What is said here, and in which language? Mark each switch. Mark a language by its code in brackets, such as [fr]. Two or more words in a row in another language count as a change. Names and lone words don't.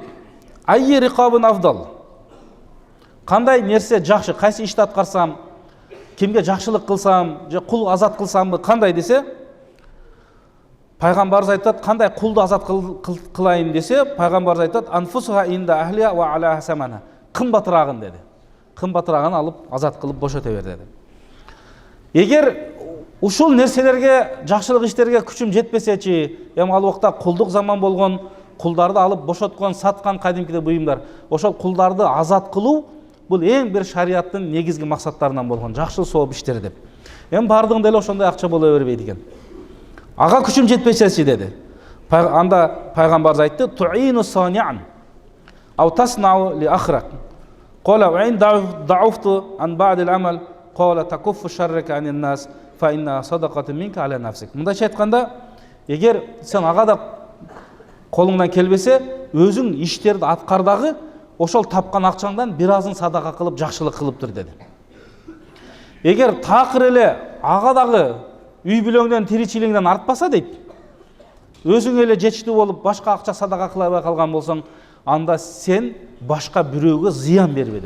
[ar] أي الرقاب أفضل. [ky] Кандай нерсе жакшы, кайсы ишти аткарсам, кимге жакшылык кылсам, же кул азат кылсамбы, кандай десе, пайгамбарыбыз айтат, кандай кулду азат кылайын десе, пайгамбарыбыз айтат, [ar] أنفسها عند أهلها وأغلاها ثمنا. [ky] Кымбатырагын деди. Кымбатырагын алып азат кылып бошоте бер деди. Эгер ушул нерселерге, жакшылык иштерге күчүм жетпесечи, эми ал убакта кулдук заман болгон, кулдарды алып бошоткон, саткан кадимкиде буюмдар. Ошол кулдарды азат кылуу бул эң бир шариаттын негизги максаттарынан болгон, жакшы сооп иштер деп. Эми бардыгында эле ошондой акча боло бербейт экен. Ага күчүм жетпесечи деди. Анда пайгамбарыбыз айтты: [ar] "تعين صانعا أو تصنع لأخرق". قال إن ضعفت عن بعض العمل، قال تكف شرك عن الناس، فإنها صدقة منك على نفسك. [ky] Мындайча айтканда, эгер сен ага да колуңдан келбесе, өзүң иштерди аткардагы ошол тапкан акчаңдан бир азын садака кылып, жакшылык кылып тур деди. Эгер такыр эле ага дагы үй бүлөңдөн, тиричилигиңден артпаса дейт, өзүң эле жетиштүү болуп, башка акча садака кыла албай калган болсоң, анда сен башка бирөөгө зыян бербе.